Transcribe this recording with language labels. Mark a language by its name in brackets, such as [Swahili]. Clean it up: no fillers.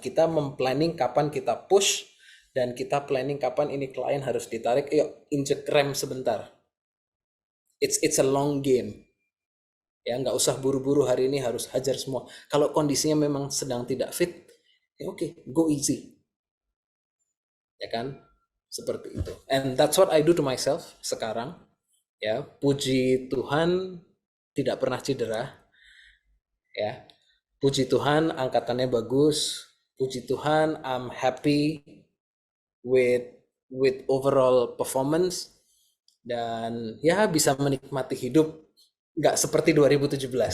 [Indonesian] Kita memplanning kapan kita push dan kita planning kapan ini klien harus ditarik. Yuk, injek rem sebentar. [English] It's a long game. [Indonesian] Ya, nggak usah buru-buru hari ini harus hajar semua. Kalau kondisinya memang sedang tidak fit, ya oke, [English] go easy. [Indonesian] Ya kan? Seperti itu. [English] And that's what I do to myself [Indonesian] sekarang. Ya, puji Tuhan tidak pernah cedera, ya. Puji Tuhan angkatannya bagus. Puji Tuhan [English] I'm happy with overall performance [Indonesian] dan ya bisa menikmati hidup nggak seperti 2017.